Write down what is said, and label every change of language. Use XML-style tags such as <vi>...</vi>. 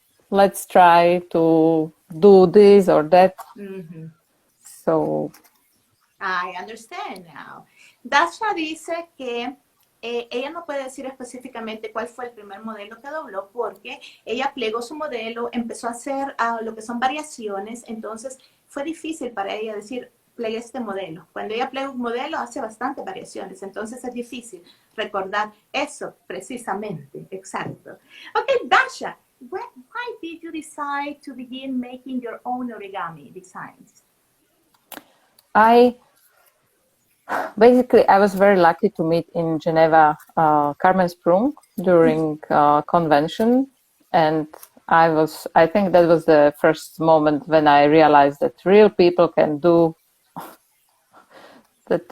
<en>Let's try to do this or that. Mm-hmm. So I understand now.</en> <es>Dasha dice que ella no puede decir específicamente cuál fue el primer modelo que dobló porque ella plegó su modelo, empezó a hacer lo que son variaciones, entonces fue difícil para ella decir, plegué este modelo. Cuando ella plega un modelo hace bastantes variaciones, entonces es difícil recordar eso precisamente, exacto.</es> <en>Okay, Dasha, why did you decide to begin making your own origami designs? Basically, I was very lucky to meet in Geneva Carmen Sprung during convention, and I think that was the first moment when I realized that real people can do that.</en>